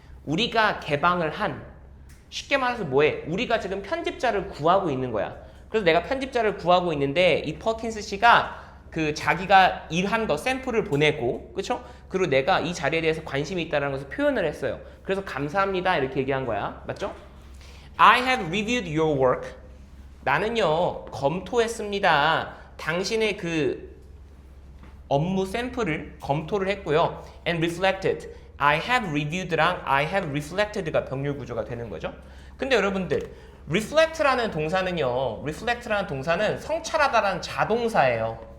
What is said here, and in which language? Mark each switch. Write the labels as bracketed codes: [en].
[ko] 우리가 개방을 한, 쉽게 말해서 뭐해? 우리가 지금 편집자를 구하고 있는 거야. 그래서 내가 편집자를 구하고 있는데 이 퍼킨스 씨가 그 자기가 일한 거 샘플을 보내고, 그쵸? 그리고 내가 이 자리에 대해서 관심이 있다는 것을 표현을 했어요. 그래서 감사합니다 이렇게 얘기한 거야. 맞죠? [en] I have reviewed your work. [ko] 나는요 검토했습니다. 당신의 그 업무 샘플을 검토를 했고요. [en] And reflected. I have reviewed [ko] 랑 [en] I have reflected [ko] 가 병렬 구조가 되는 거죠. 근데 여러분들 reflect라는 동사는요, reflect라는 동사는 성찰하다라는 자동사예요.